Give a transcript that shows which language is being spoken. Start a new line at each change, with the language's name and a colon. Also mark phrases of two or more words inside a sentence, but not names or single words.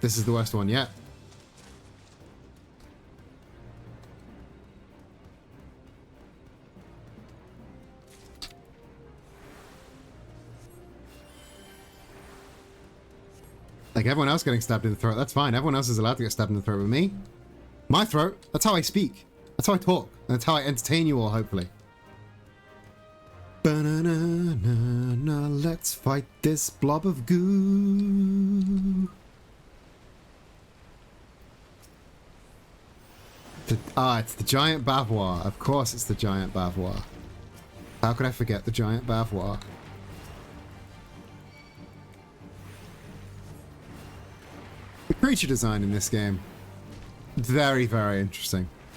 English: This is the worst one yet. Like everyone else getting stabbed in the throat, that's fine. Everyone else is allowed to get stabbed in the throat, but me? My throat? That's how I speak. That's how I talk. That's how I entertain you all, hopefully. Ba-na-na-na-na, let's fight this blob of goo. It's the giant bavois. Of course it's the giant bavois. How could I forget the giant bavois? The creature design in this game, very, very interesting.